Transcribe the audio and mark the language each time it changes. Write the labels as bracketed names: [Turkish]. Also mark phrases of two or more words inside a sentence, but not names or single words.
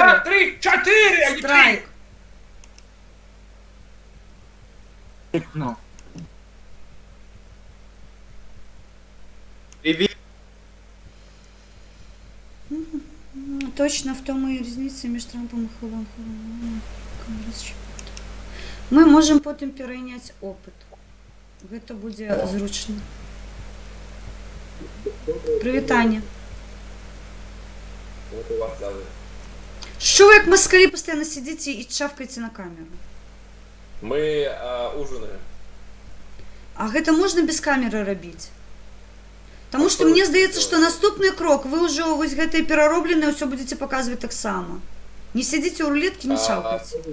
[Belarusian] 2, 3, 4, а не 3. Страйк. [Ukrainian] Точно в тому і різниця між Трампом і Ховом. [Belarusian] Мы можем потым перайняць опыт. Гэта будзе зручна. Прывітанне. [Ukrainian] Що ви як москалі [Russian] постоянно сидите [Ukrainian] і чавкаете на камеру? [Russian] Мы ужинаем. [Belarusian] А гэта можна без камеры рабіць? Таму што мне здаецца, што наступны крок вы ўжо вось гэтай пераробленай ўсё будзеце паказваць таксама. Не сядзіце ў рулеткі, не чавкайце.